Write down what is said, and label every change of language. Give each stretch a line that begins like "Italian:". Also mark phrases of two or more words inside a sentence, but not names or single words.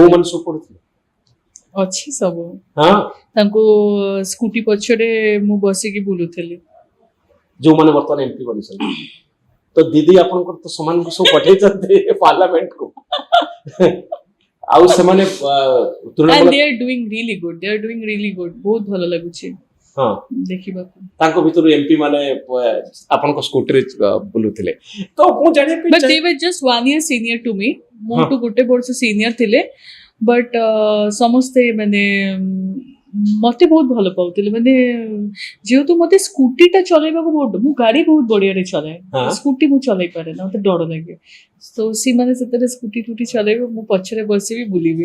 Odia: କୋଉମାନେ ସବୁ ପଢୁଥିଲେ? ଅଛି ସବୁ। ହଁ, ତାଙ୍କୁ ସ୍କୁଟି ପଛରେ ମୁଁ ବସିକି ବୁଲୁଥିଲି। ଯୋଉମାନେ ବର୍ତ୍ତମାନ ଏମପି ବନିଛନ୍ତି, ତ ଦିଦି ଆପଣଙ୍କର ତ ସେମାନଙ୍କୁ ସବୁ ପଠେଇଛନ୍ତି ପାର୍ଲାମେଣ୍ଟକୁ। ଆଉ ସେମାନେ
English: and they are doing really good, they are doing really good,
Odia: ବହୁତ ଭଲ ଲାଗୁଛି ହଁ ଦେଖିବାକୁ। ତାଙ୍କ ଭିତରୁ ଏମପି ମାନେ ଆପଣଙ୍କ ସ୍କୁଟିରେ ବୁଲୁଥିଲେ, ତ ମୁଁ ଜାଣିବା
English: but they were just 1 year senior to me,
Odia: ମୋଠୁ ଗୋଟେ ବର୍ଷ ସିନିୟର ଥିଲେ, ବଟ୍ ସମସ୍ତେ ମାନେ ମତେ ବହୁତ ଭଲ ପାଉଥିଲେ, ମାନେ ଯେହେତୁ ମତେ ସ୍କୁଟିଟା ଚଲେଇବାକୁ ବହୁତ, ମୁଁ ଗାଡି ବହୁତ ବଢିଆରେ ଚଲାଏ, ସ୍କୁଟି ମୁଁ ଚଲେଇ ପାରେ ନା, ମତେ ଡର ଲାଗେ। ତ ସେମାନେ ସେଥିରେ ସ୍କୁଟି ଟୁଟି ଚଲେଇବେ, ମୁଁ ପଛରେ ବସିବି ବୁଲିବି।